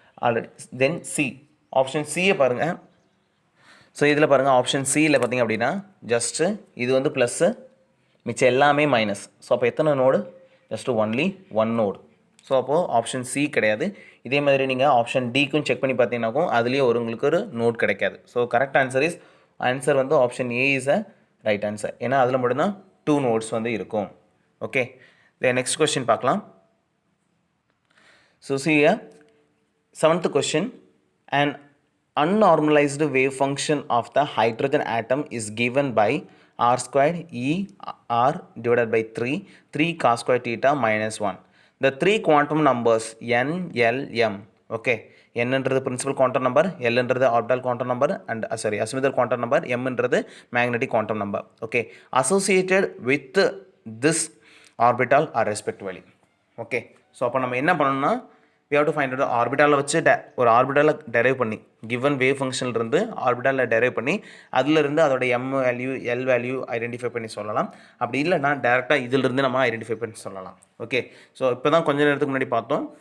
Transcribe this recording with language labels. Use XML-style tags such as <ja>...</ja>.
<ta>Already தென் C, option சியை பாருங்கள். So இதில் பாருங்கள் ஆப்ஷன் சியில் பார்த்திங்க அப்படின்னா ஜஸ்ட்டு இது வந்து ப்ளஸ்ஸு, மிச்சம் எல்லாமே மைனஸ். ஸோ அப்போ எத்தனை node? Just only 1 node. So அப்போது ஆப்ஷன் சி கிடையாது. இதே மாதிரி நீங்கள் ஆப்ஷன் டிக்கும் செக் பண்ணி பார்த்தீங்கன்னாக்கும் அதுலேயே உங்களுக்கு ஒரு நோட் கிடைக்காது. ஸோ கரெக்ட் ஆன்சர் வந்து option A is a right answer. ஏன்னா அதில் மட்டும்தான் 2 நோட்ஸ் வந்து இருக்கும். ஓகே, நெக்ஸ்ட் கொஸ்டின் பார்க்கலாம்.</ta> <en>So see here, 7th question, an unnormalized wave function of the hydrogen atom is given by r squared e r divided by 3 cos square theta minus 1. The three quantum numbers n, l, m. Okay, n</en> <ta>என்றது</ta> <en>principal quantum number, l என்றது orbital quantum number, and azimuthal quantum number, m என்றது magnetic quantum number. Okay, associated with this orbital are respectively.</en> <ta>Okay, so அப்போ நம்ம என்ன பண்ணணும்னா</ta> <en>we have to find out</en> <ta>ஆர்பிட்டாலில் வச்சு ஒரு ஆர்பிட்டாலில் derive பண்ணி கிவன் வேவ் ஃபங்க்ஷன்லேருந்து ஆர்பிட்டாலில் டெரைவ் பண்ணி அதிலிருந்து அதோட M value L value identify பண்ணி சொல்லலாம். அப்படி இல்லைனா டேரெக்டாக இதிலிருந்து நம்ம ஐடென்டிஃபை பண்ணி சொல்லலாம். ஓகே, ஸோ இப்போ தான் கொஞ்ச நேரத்துக்கு முன்னாடி பார்த்தோம்.</ta>